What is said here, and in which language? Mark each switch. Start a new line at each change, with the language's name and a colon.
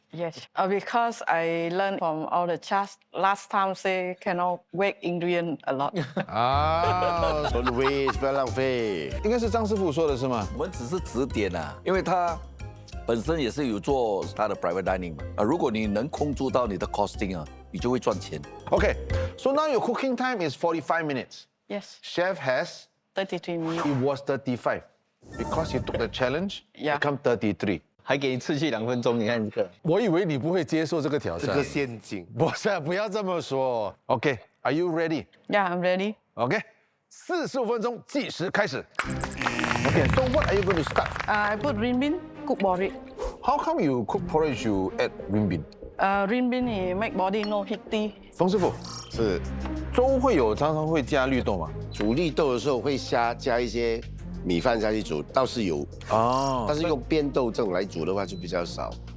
English: Yes, because I learned from all the chefs. Last time say cannot wait ingredient a lot. 啊，don't waste，
Chinese: 不要浪费。应该是张师傅说的是吗？我们只是指点啊，因为他本身也是有做他的 private dining 嘛。如果你能控制到你的 costing 啊，你就会赚钱。
English: Okay, so now your cooking time is 45 minutes. Yes. Chef has 33 minutes. It was 35. Because you took the challenge, yeah. become 33.
Chinese: 还给你持续2分钟，你看这个。我以为你不会接受这个挑战。这个陷阱。不是，不要这么说。
English: Okay, are you ready? Yeah, I'm ready.
Chinese: Okay, 45分钟计时开始。
English: Okay, so what are you going to start? I put green bean, cook porridge. How come you cook porridge you add green bean? Green bean it make body no heaty.
Chinese: 冯师傅，是粥会有常常会加绿豆吗？煮绿豆的时候会加一些米饭下去煮，倒是有哦，但是用变豆这种来煮的话就比较少。